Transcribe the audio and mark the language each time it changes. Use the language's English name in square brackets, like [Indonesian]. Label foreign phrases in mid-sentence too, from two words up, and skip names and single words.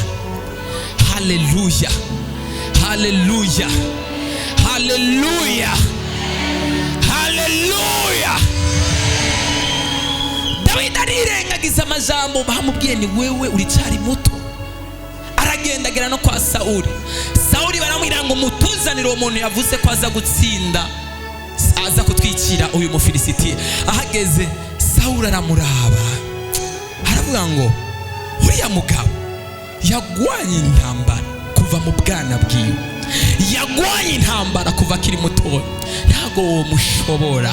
[Rundi] Haleluya, haleluya, haleluya, haleluya. Dawidi arirengagiza amajambo bamubwiye ni wewe uricari muto. Aragenda agera no kwa Sauli. Sauli baramubwira ngo mutuzanire umuntu yavuze ko aza gutsinda, aza kutwikira uyu Mufilisitiya. Ahageze Sauli aramuraba, aravuga ngo uriya mugabo yagwanye intambara kuva mu bwana bwiwe, yagwanye intambara kuva akiri muto, ntago wo mushobora.